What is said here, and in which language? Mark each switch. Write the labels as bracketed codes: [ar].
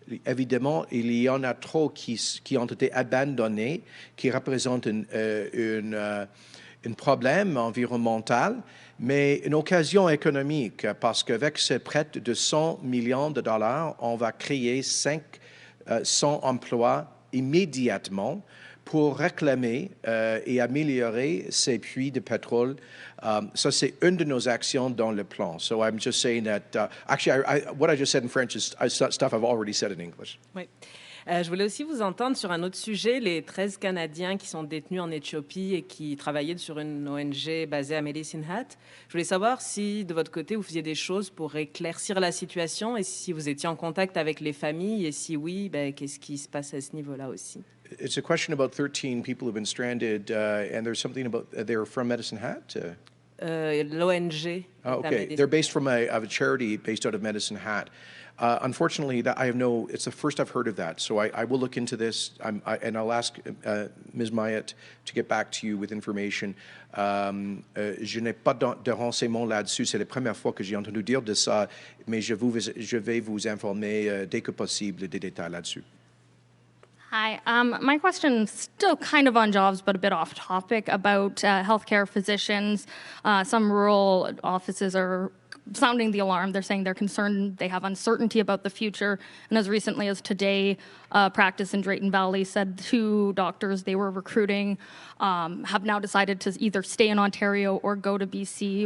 [fr] Évidemment, il y en a trop qui ont été abandonnés, qui représentent un problème environnemental, mais une occasion économique, parce qu'avec ce prêt de 100 millions de dollars, on va créer 500 emplois immédiatement pour réclamer et améliorer ces puits de pétrole. Ça, c'est une de nos actions dans le plan. [en] So I'm just saying that, actually, what I just said in French is stuff I've already said in English. [fr] Oui. Je voulais aussi vous entendre sur un autre sujet, les 13 Canadiens qui sont détenus en Éthiopie et qui travaillaient sur une ONG basée à Medicine Hat. Je voulais savoir si, de votre côté, vous faisiez des choses pour éclaircir la situation et si vous étiez en contact avec les familles et si oui, qu'est-ce qui se passe à ce niveau-là aussi? [en] It's a question about 13 people who've been stranded, and there's something about, they're from Medicine Hat? [fr] L'ONG. [en] Oh, okay. They're based from a charity based out of Medicine Hat. Unfortunately, it's the first I've heard of that. So I will look into this, and I'll ask Ms. Mayat to get back to you with information. [fr] Je n'ai pas de renseignements là-dessus. C'est la première fois que j'ai entendu dire de ça, mais je vais vous informer dès que possible des détails là-dessus. [en] Hi, my question's still kind of on jobs, but a bit off topic about healthcare physicians. Some rural offices are sounding the alarm. They're saying they're concerned, they have uncertainty about the future. And as recently as today, practice in Drayton Valley said 2 doctors they were recruiting have now decided to either stay in Ontario or go to BC.